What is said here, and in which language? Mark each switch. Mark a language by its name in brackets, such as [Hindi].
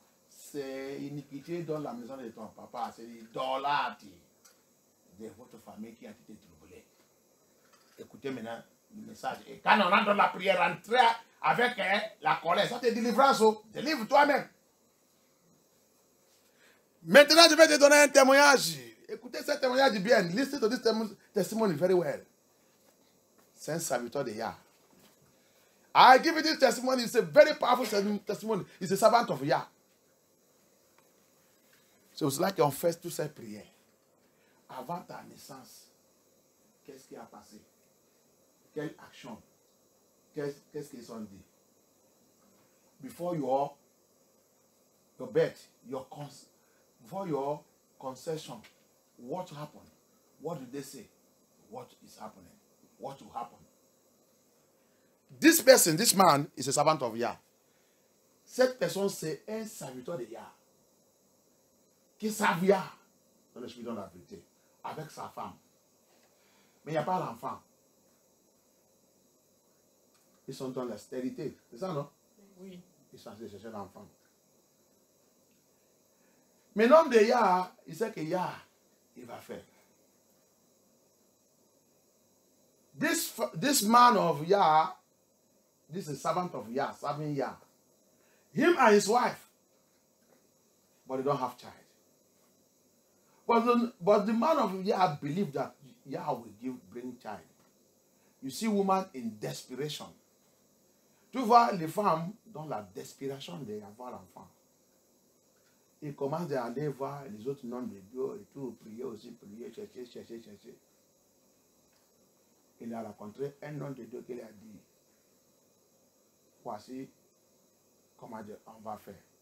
[French] C'est iniquité dans la maison de ton papa. C'est l'idolâtre de votre famille qui a été troublée. Écoutez maintenant le message. Et quand on entre dans la prière, entrez avec la colère. Ça te délivrance. Délivre toi-même. Maintenant, je vais te donner un témoignage. Écoutez ce témoignage bien. [English] Listen to this testimony very well. [French] C'est un serviteur de Yah. [English] I give you this testimony. It's a very powerful testimony. It's a servant of Yah. So it's like [French] on fait toutes ces prières. Avant ta naissance, qu'est-ce qui a passé? Quelle action? Qu'est-ce qu'ils ont dit? [English] Before your birth, before your conception, what happened? What did they say? What is happening? What will happen? This person, this man, is a servant of Yah. [French] Cette personne, c'est un serviteur de Yah. Qui servent Yah dans l'esprit de la vérité. Avec sa femme. Mais il n'y a pas l'enfant. Ils sont dans la stérilité. C'est ça, non? Oui. Ils sont allés chercher l'enfant. Mais l'homme de Yah, il sait que Yah, il va faire. [English] This man of Yah, this is servant of Yah, serving Yah. Him and his wife, but they don't have child. But the man of Yah believed that Yah will bring child. You see woman in desperation. [French] Tu vois les femmes dans la desperation d'avoir l'enfant. Ils commencent à aller voir les autres noms de Dieu et tout, prier aussi, prier, chercher. Il a rencontré un nom de Dieu qui lui a dit, voici comment on va faire.